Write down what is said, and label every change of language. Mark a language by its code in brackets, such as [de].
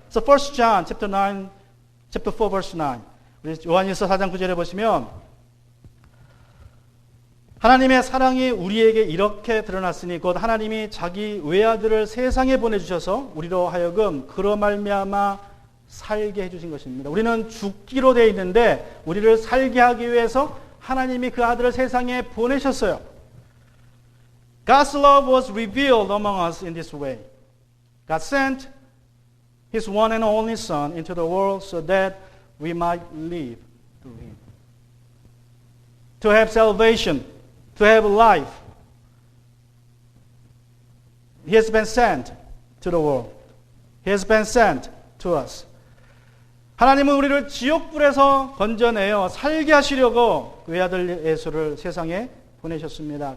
[en] So 1 John chapter 4, verse 9. [ko] 우리 요한일서 4장 9절에 보시면 하나님의 사랑이 우리에게 이렇게 드러났으니 곧 하나님이 자기 외아들을 세상에 보내주셔서 우리로 하여금 그로 말미암아 살게 해주신 것입니다. 우리는 죽기로 되어 있는데 우리를 살게 하기 위해서 하나님이 그 아들을 세상에 보내셨어요. [en] God's love was revealed among us in this way. God sent His one and only Son into the world so that we might live through Him. To have salvation, to have life. He has been sent to the world. He has been sent to us. [ko] 하나님은 우리를 지옥불에서 건져내어 살게 하시려고 그 외아들 예수를 세상에 보내셨습니다.